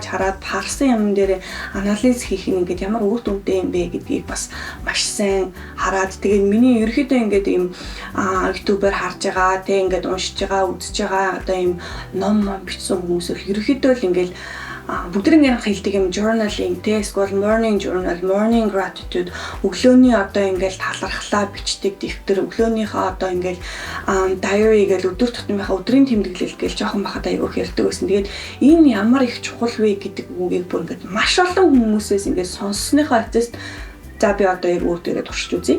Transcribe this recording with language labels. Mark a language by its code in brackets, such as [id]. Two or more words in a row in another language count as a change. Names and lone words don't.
[mn] хараад парсан юм дээр анализ хийх нь ингээд ямар үр дүнтэй юм бэ гэдгийг бас маш сайн хараад тэгээд миний ерөөхдөө ингээд ийм YouTube-аар харж байгаа тэг ингээд уншиж байгаа үзэж байгаа одоо ийм ном бичсэн хүмүүс ерөөхдөө л ингээд бүгдэрийн хэлдэг юм journaling те эсвэл [en] morning journal, morning gratitude [mn] өглөөний одоо ингээл талархлаа бичдэг дэвтэр өглөөнийхөө одоо ингээл diary гэл өдөр тутмынхаа өдрийн тэмдэглэл гэл жоохон бахад аягүй ярьдаг байсан. Тэгээд энэ ямар их чухал вэ гэдэг үгийг бүр ингээд маш олон хүмүүсээс ингээд сонссныхаа эцэст за би одоо яг өөр дээрээ туршиж үзье.